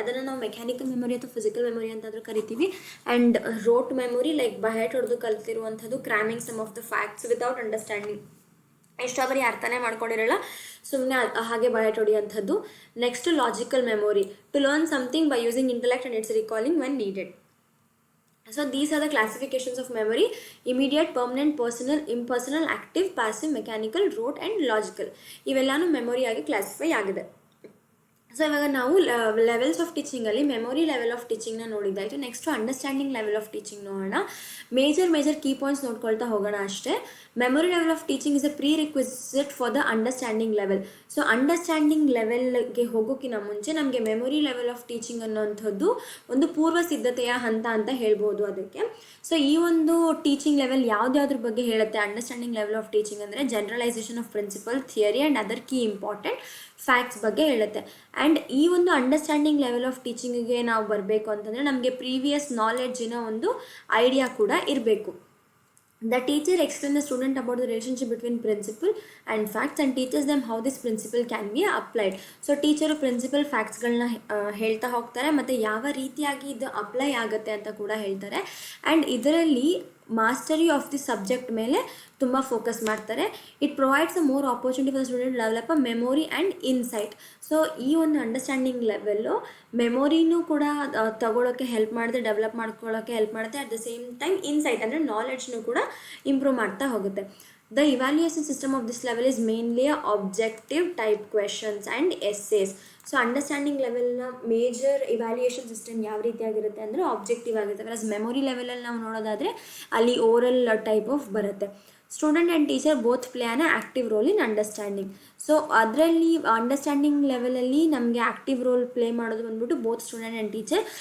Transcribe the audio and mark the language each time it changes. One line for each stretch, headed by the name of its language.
Kannada: ಅದನ್ನು ನಾವು mechanical memory ಅಥವಾ ಫಿಸಿಕಲ್ ಮೆಮೊರಿ ಅಂತಾದರೂ ಕರಿತೀವಿ. ಆ್ಯಂಡ್ ರೋಟ್ ಮೆಮೊರಿ, ಲೈಕ್ ಬಹೆಟ್ ಹೊಡೆದು ಕಲ್ತಿರುವಂಥದ್ದು,
English: Cramming some of the facts without understanding.
Kannada: ಎಷ್ಟೋ ಬರೀ ಅರ್ಥನೇ ಮಾಡ್ಕೊಂಡಿರಲ್ಲ, ಸುಮ್ಮನೆ ಹಾಗೆ ಬಯಟ್ ಹೊಡಿಯೋಂಥದ್ದು.
English: Next logical memory, to learn something by using intellect and its recalling when needed. So these are the classifications of memory: immediate, permanent, personal, impersonal, active, passive, mechanical, rote and logical.
Kannada: ಇವೆಲ್ಲನೂ memory ಆಗಿ classify ಆಗಿದೆ. So ಇವಾಗ ನಾವು levels of ಟೀಚಿಂಗಲ್ಲಿ memory level of ಟೀಚಿಂಗ್ನ ನೋಡಿದ್ದಾಯಿತು. Next understanding level of teaching ನೋಡೋಣ. Major key points ನೋಡ್ಕೊಳ್ತಾ ಹೋಗೋಣ ಅಷ್ಟೇ.
English: Memory level of teaching is a prerequisite for the understanding level.
Kannada: So understanding ಲೆವೆಲ್ಗೆ ಹೋಗೋಕ್ಕಿಂತ ಮುಂಚೆ ನಮಗೆ ಮೆಮೊರಿ ಲೆವೆಲ್ ಆಫ್ ಟೀಚಿಂಗ್ ಅನ್ನೋಂಥದ್ದು ಒಂದು ಪೂರ್ವ ಸಿದ್ಧತೆಯ ಹಂತ ಅಂತ ಹೇಳ್ಬೋದು ಅದಕ್ಕೆ. ಸೊ ಈ ಒಂದು ಟೀಚಿಂಗ್ ಲೆವೆಲ್ ಯಾವುದ್ಯಾವ್ದ್ರ ಬಗ್ಗೆ ಹೇಳುತ್ತೆ ಅಂಡರ್ಸ್ಟ್ಯಾಂಡಿಂಗ್ ಲೆವೆಲ್ ಆಫ್ ಟೀಚಿಂಗ್ ಅಂದರೆ generalisation of principal, theory and other key important facts ಬಗ್ಗೆ ಹೇಳುತ್ತೆ. ಆ್ಯಂಡ್ ಈ ಒಂದು ಅಂಡರ್ಸ್ಟ್ಯಾಂಡಿಂಗ್ ಲೆವೆಲ್ ಆಫ್ ಟೀಚಿಂಗಿಗೆ ನಾವು ಬರಬೇಕು ಅಂತಂದರೆ ನಮಗೆ ಪ್ರೀವಿಯಸ್ ನಾಲೆಡ್ಜಿನ ಒಂದು ಐಡಿಯಾ ಕೂಡ ಇರಬೇಕು.
English: The teacher explains the student about the relationship between principle and facts and teaches them how this principle can be applied.
Kannada: So teacher principal ಫ್ಯಾಕ್ಟ್ಸ್ಗಳನ್ನ ಹೇಳ್ತಾ ಹೋಗ್ತಾರೆ ಮತ್ತು ಯಾವ ರೀತಿಯಾಗಿ ಇದು ಅಪ್ಲೈ ಆಗುತ್ತೆ ಅಂತ ಕೂಡ ಹೇಳ್ತಾರೆ. ಆ್ಯಂಡ್ ಇದರಲ್ಲಿ ಮಾಸ್ಟರಿ ಆಫ್ ದಿ ಸಬ್ಜೆಕ್ಟ್ ಮೇಲೆ ತುಂಬ ಫೋಕಸ್ ಮಾಡ್ತಾರೆ.
English: It provides a more opportunity for student develop a memory and insight.
Kannada: So ಈ ಒಂದು ಅಂಡರ್ಸ್ಟ್ಯಾಂಡಿಂಗ್ ಲೆವೆಲ್ಲು ಮೆಮೊರಿನೂ ಕೂಡ ತಗೊಳ್ಳೋಕ್ಕೆ ಹೆಲ್ಪ್ ಮಾಡುತ್ತೆ, ಡೆವಲಪ್ ಮಾಡ್ಕೊಳ್ಳೋಕ್ಕೆ ಹೆಲ್ಪ್ ಮಾಡುತ್ತೆ.
English: at the same time
Kannada: insight ಅಂದರೆ ನಾಲೆಡ್ಜ್ನೂ ಕೂಡ ಇಂಪ್ರೂವ್ ಮಾಡ್ತಾ ಹೋಗುತ್ತೆ.
English: The evaluation system of this level is mainly objective type questions and essays.
Kannada: So understanding ಲೆವೆಲ್ನ major evaluation system ಯಾವ ರೀತಿಯಾಗಿರುತ್ತೆ ಅಂದರೆ ಆಬ್ಜೆಕ್ಟಿವ್ ಆಗಿರುತ್ತೆ. ಪ್ಲಸ್ ಮೆಮೊರಿ ಲೆವೆಲಲ್ಲಿ ನಾವು ನೋಡೋದಾದರೆ ಅಲ್ಲಿ ಓರಲ್ ಟೈಪ್ ಆಫ್ ಬರುತ್ತೆ.
English: Student and teacher both play an active role in understanding.
Kannada: So ಅದರಲ್ಲಿ understanding ಲೆವೆಲಲ್ಲಿ ನಮಗೆ ಆ್ಯಕ್ಟಿವ್ ರೋಲ್ ಪ್ಲೇ ಮಾಡೋದು ಬಂದ್ಬಿಟ್ಟು ಬೋತ್ ಸ್ಟೂಡೆಂಟ್ ಆ್ಯಂಡ್ ಟೀಚರ್.